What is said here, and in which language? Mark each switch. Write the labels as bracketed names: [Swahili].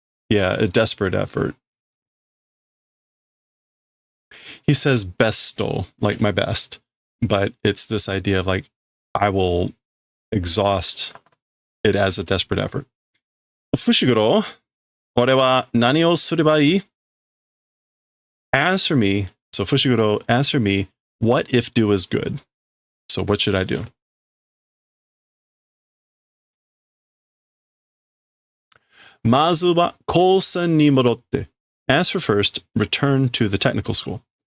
[English] Yeah, a desperate effort. He says besto, like my best, but it's this idea of like I will exhaust it as a desperate effort. [Japanese] Fushiguro, 俺は何をすればいい? [English] As for me, so Fushiguro, as for me, what if do is good? So what should I do? [Japanese] Mazu wa kousen ni modotte. [English] As for first, return to the technical school.